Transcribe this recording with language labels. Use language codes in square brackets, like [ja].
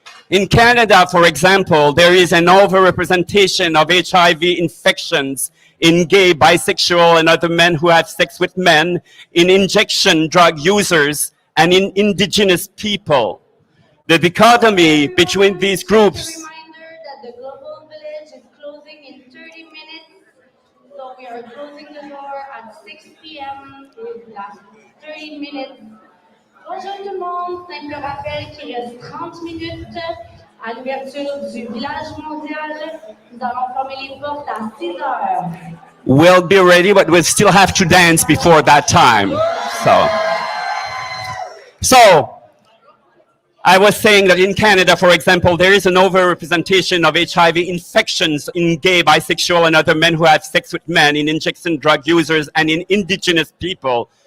[en] In Canada, for example, there is an overrepresentation of HIV infections in gay, bisexual, and other men who have sex with men, in injection drug users, and in indigenous people. The dichotomy between these groups. Reminder that the global village is closing in 30 minutes, so we are closing the door at 6 p.m. with last 30 minutes. [fr] Bonjour tout le monde, simple rappel qu'il reste 30 minutes à l'ouverture du village mondial. Nous allons fermer les portes à 6 heures. [en] We'll be ready, but we'll still have to dance before that time. So I was saying that in Canada, for example, there is an overrepresentation of HIV infections in gay, bisexual, and other men who have sex with men, in injection drug users, and in indigenous people.